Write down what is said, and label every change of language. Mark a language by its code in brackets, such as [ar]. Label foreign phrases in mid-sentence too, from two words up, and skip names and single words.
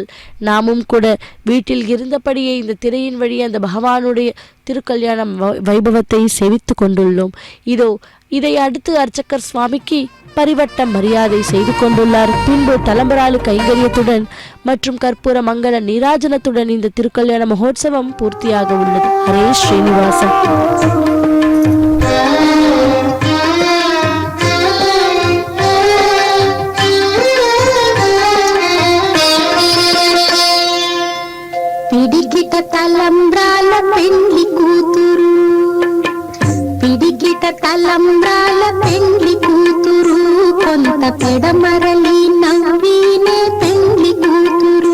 [ta] நாமும் கூட வீட்டில் இருந்தபடியே இந்த திரையின் வழி அந்த பகவானுடைய திருக்கல்யாண வைபவத்தை சேவித்து கொண்டுள்ளோம். இதோ இதை அடுத்து அர்ச்சகர் சுவாமிக்கு பரிவட்ட மரியாதை செய்து கொண்டுள்ளார். பின்பு தலம்பராலு கைங்கரியத்துடன் மற்றும் கற்பூர மங்கள நீராஜனத்துடன் இந்த திருக்கல்யாண மகோத்சவம் பூர்த்தியாக உள்ளது. ஹரே ஸ்ரீனிவாசன். [te] పిడికిట తలంబ్రాల పెండ్లి కూతురు, పిడికిట తలంబ్రాల పెండ్లి కూతురు, కొంత పెడమరలి నవ్వినే పెండ్లి కూతురు.